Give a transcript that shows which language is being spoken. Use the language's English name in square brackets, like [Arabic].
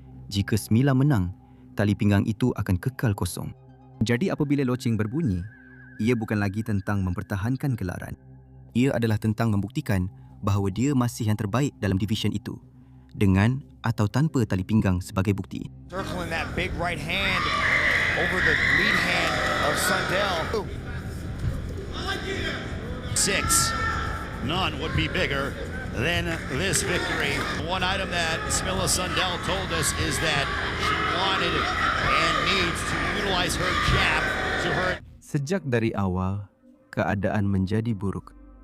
[Malay] Jika Smila menang, tali pinggang itu akan kekal kosong. Jadi apabila loceng berbunyi, ia bukan lagi tentang mempertahankan gelaran. Ia adalah tentang membuktikan bahawa dia masih yang terbaik dalam division itu, dengan atau tanpa tali pinggang sebagai bukti. [English] Circling that big right hand over the lead hand of Sundell. 6. None would be bigger than this victory. One item that Smila Sundell told us is that she wanted and needs to utilize her jab to her. [Malay] Sejak dari awal, keadaan menjadi buruk.